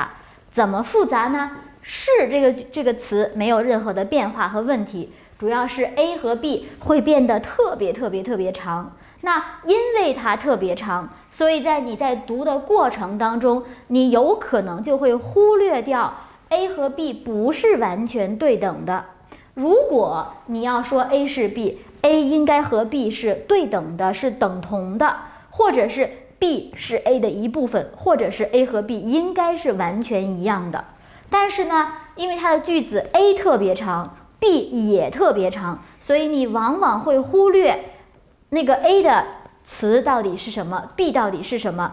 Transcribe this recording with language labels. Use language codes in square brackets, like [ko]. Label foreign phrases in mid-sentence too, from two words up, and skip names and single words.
[zh] 怎麼複雜呢？是這個詞沒有任何的變化和問題，主要是 A 和 B 會變得特別長。那因為它特別長，所以你在讀的過程當中，你有可能就會忽略掉 A 和 B 不是完全對等的。如果你要說 A 是 B，A 應該和 B 是對等的，是等同的，或者是 B 是 A 的一部分，或者是 A 和 B 應該是完全一樣的。但是呢，因為它的句子 A 特別長， B 也特別長，所以你往往會忽略那個 A 的詞到底是什麼， B 到底是什麼。